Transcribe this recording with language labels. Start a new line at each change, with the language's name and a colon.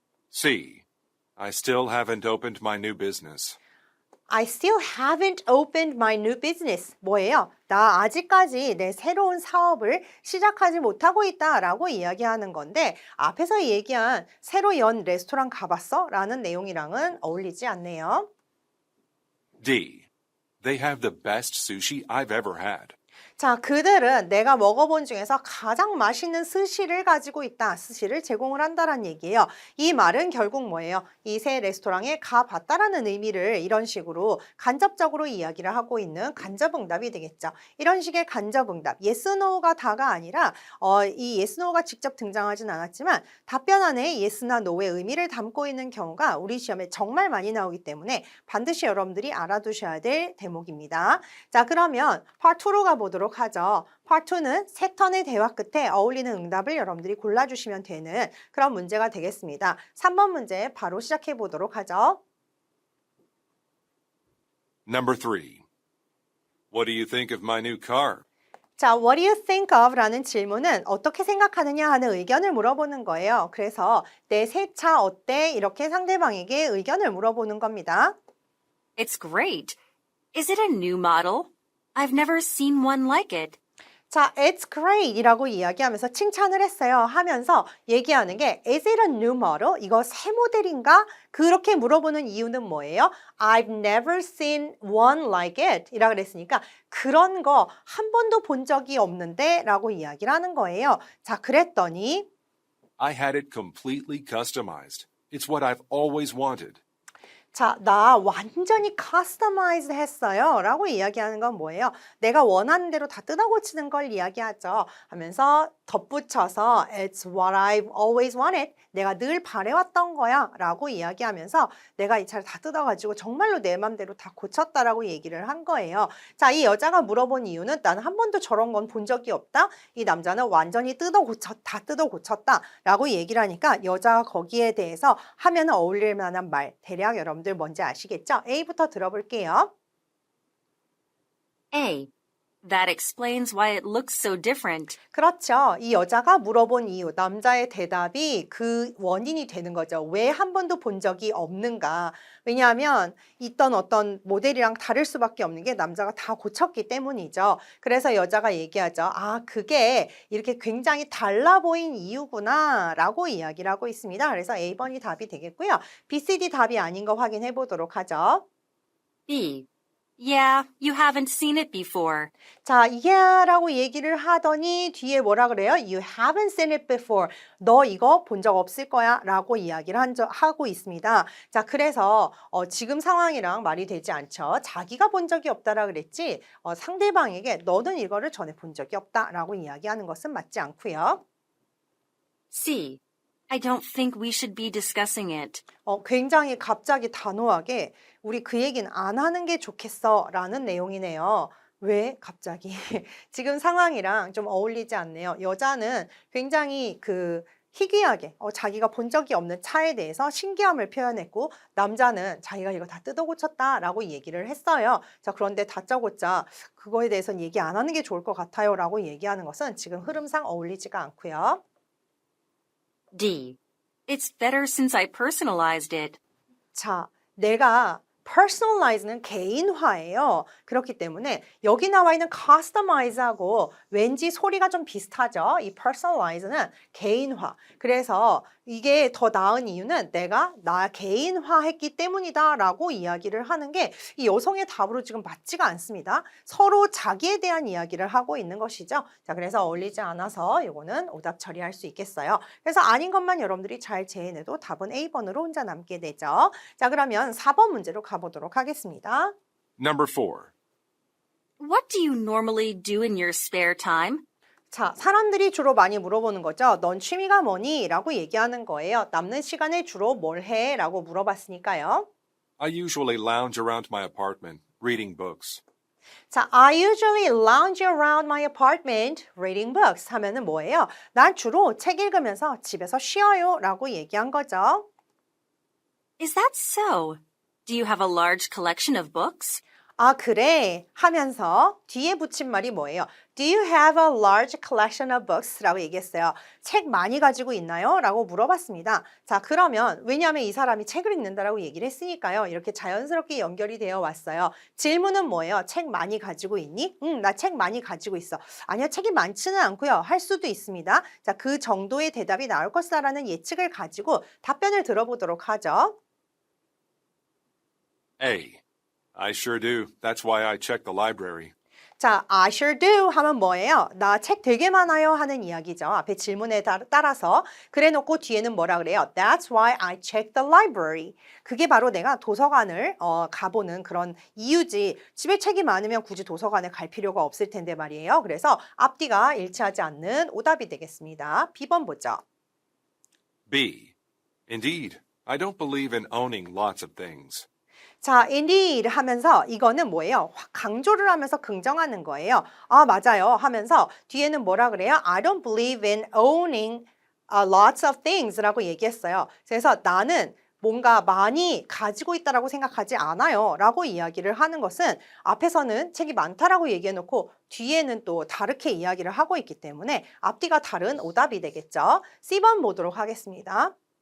English: C. I still haven't opened my new business. I still haven't opened my new business.
Korean: 뭐예요? 나 아직까지 내 새로운 사업을 시작하지 못하고 있다 라고 이야기하는 건데 앞에서 얘기한 새로 연 레스토랑 가봤어? 라는 내용이랑은 어울리지 않네요.
English: D. They have the best sushi I've ever had.
Korean: 자, 그들은 내가 먹어본 중에서 가장 맛있는 스시를 가지고 있다. 스시를 제공을 한다는 얘기예요. 이 말은 결국 뭐예요? 이 새 레스토랑에 가봤다라는 의미를 이런 식으로 간접적으로 이야기를 하고 있는 간접응답이 되겠죠. 이런 식의 간접응답, yes, no가 다가 아니라 이 yes, no가 직접 등장하진 않았지만 답변 안에 yes나 no의 의미를 담고 있는 경우가 우리 시험에 정말 많이 나오기 때문에 반드시 여러분들이 알아두셔야 될 대목입니다. 자, 그러면 part 2로 가보도록 하죠. Part 2는 세 턴의 대화 끝에 어울리는 응답을 여러분들이 골라주시면 되는 그런 문제가 되겠습니다. 3번 문제 바로 시작해 보도록 하죠.
English: Number 3. What do you think of my new car?
Korean: 자,
English: what do you think of?
Korean: 라는 질문은 어떻게 생각하느냐 하는 의견을 물어보는 거예요. 그래서 내 새 차 어때? 이렇게 상대방에게 의견을 물어보는 겁니다.
English: It's great. Is it a new model? I've never seen one like it.
Korean: 자,
English: it's great
Korean: 이라고 이야기하면서 칭찬을 했어요. 하면서 얘기하는 게
English: Is it a new model?
Korean: 이거 새 모델인가? 그렇게 물어보는 이유는 뭐예요?
English: I've never seen one like it
Korean: 이라 그랬으니까 그런 거 한 번도 본 적이 없는데 라고 이야기를 하는 거예요. 자, 그랬더니
English: I had it completely customized. It's what I've always wanted.
Korean: 자, 나 완전히 커스터마이즈 했어요 라고 이야기하는 건 뭐예요? 내가 원하는 대로 다 뜯어 고치는 걸 이야기하죠. 하면서 덧붙여서
English: It's what I've always wanted.
Korean: 내가 늘 바래왔던 거야 라고 이야기하면서 내가 이 차를 다 뜯어가지고 정말로 내 맘대로 다 고쳤다라고 얘기를 한 거예요. 자, 이 여자가 물어본 이유는 나는 한 번도 저런 건 본 적이 없다. 이 남자는 완전히 다 뜯어 고쳤다 라고 얘기를 하니까 여자가 거기에 대해서 하면 어울릴 만한 말 대략 여러분들 뭔지 아시겠죠? A부터 들어볼게요.
English: A. That explains why it looks so different.
Korean: 그렇죠. 이 여자가 물어본 이유, 남자의 대답이 그 원인이 되는 거죠. 왜 한 번도 본 적이 없는가? 왜냐하면 있던 어떤 모델이랑 다를 수밖에 없는 게 남자가 다 고쳤기 때문이죠. 그래서 여자가 얘기하죠. 아, 그게 이렇게 굉장히 달라 보인 이유구나 라고 이야기를 하고 있습니다. 그래서 A번이 답이 되겠고요. B, C, D 답이 아닌 거 확인해 보도록 하죠.
English: B. Yeah, you haven't seen it before.
Korean: 자, yeah라고 얘기를 하더니 뒤에 뭐라 그래요?
English: You haven't seen it before.
Korean: 너 이거 본 적 없을 거야 라고 이야기를 하고 있습니다. 자, 그래서 지금 상황이랑 말이 되지 않죠. 자기가 본 적이 없다라 그랬지 상대방에게 너는 이거를 전에 본 적이 없다 라고 이야기하는 것은 맞지 않고요.
English: C. I don't think we should be discussing it.
Korean: 굉장히 갑자기 단호하게 우리 그 얘기는 안 하는 게 좋겠어 라는 내용이네요. 왜 갑자기? 지금 상황이랑 좀 어울리지 않네요. 여자는 굉장히 희귀하게 자기가 본 적이 없는 차에 대해서 신기함을 표현했고 남자는 자기가 이거 다 뜯어 고쳤다 라고 얘기를 했어요. 자, 그런데 다짜고짜 그거에 대해서는 얘기 안 하는 게 좋을 것 같아요 라고 얘기하는 것은 지금 흐름상 어울리지가 않고요.
English: D. It's better since I personalized it.
Korean: 자, 내가 personalize는 개인화예요. 그렇기 때문에 여기 나와 있는 customize하고 왠지 소리가 좀 비슷하죠. 이 personalize는 개인화. 그래서 이게 더 나은 이유는 내가 나 개인화했기 때문이다 라고 이야기를 하는 게 이 여성의 답으로 지금 맞지가 않습니다. 서로 자기에 대한 이야기를 하고 있는 것이죠. 자, 그래서 어울리지 않아서 이거는 오답 처리할 수 있겠어요. 그래서 아닌 것만 여러분들이 잘 재해내도 답은 A번으로 혼자 남게 되죠. 자, 그러면 4번 문제로 가보도록 하겠습니다.
English: Number 4. What do you normally do in your spare time?
Korean: 자, 사람들이 주로 많이 물어보는 거죠. 넌 취미가 뭐니? 라고 얘기하는 거예요. 남는 시간에 주로 뭘 해? 라고 물어봤으니까요.
English: I usually lounge around my apartment, reading books.
Korean: 자,
English: I usually lounge around my apartment reading books
Korean: 하면은 뭐예요? 난 주로 책 읽으면서 집에서 쉬어요 라고 얘기한 거죠.
English: Is that so? Do you have a large collection of books?
Korean: 아, 그래 하면서 뒤에 붙인 말이 뭐예요?
English: Do you have a large collection of books?
Korean: 라고 얘기했어요. 책 많이 가지고 있나요? 라고 물어봤습니다. 자, 그러면 왜냐하면 이 사람이 책을 읽는다라고 얘기를 했으니까요. 이렇게 자연스럽게 연결이 되어 왔어요. 질문은 뭐예요? 책 많이 가지고 있니? 응, 나 책 많이 가지고 있어. 아니요, 책이 많지는 않고요. 할 수도 있습니다. 자, 그 정도의 대답이 나올 것이라는 예측을 가지고 답변을 들어보도록 하죠.
English: A. I sure do. That's why I check the library.
Korean: 자,
English: I sure do
Korean: 하면 뭐예요? 나 책 되게 많아요 하는 이야기죠. 앞에 질문에 따라서 그래놓고 뒤에는 뭐라 그래요?
English: That's why I check the library.
Korean: 그게 바로 내가 도서관을 가보는 그런 이유지. 집에 책이 많으면 굳이 도서관에 갈 필요가 없을 텐데 말이에요. 그래서 앞뒤가 일치하지 않는 오답이 되겠습니다. B번 보죠.
English: B. Indeed, I don't believe in owning lots of things.
Korean: 자, indeed 하면서 이거는 뭐예요? 확 강조를 하면서 긍정하는 거예요. 아, 맞아요 하면서 뒤에는 뭐라 그래요?
English: I don't believe in owning lots of things
Korean: 라고 얘기했어요. 그래서 나는 뭔가 많이 가지고 있다라고 생각하지 않아요 라고 이야기를 하는 것은 앞에서는 책이 많다라고 얘기해놓고 뒤에는 또 다르게 이야기를 하고 있기 때문에 앞뒤가 다른 오답이 되겠죠. C번 보도록 하겠습니다.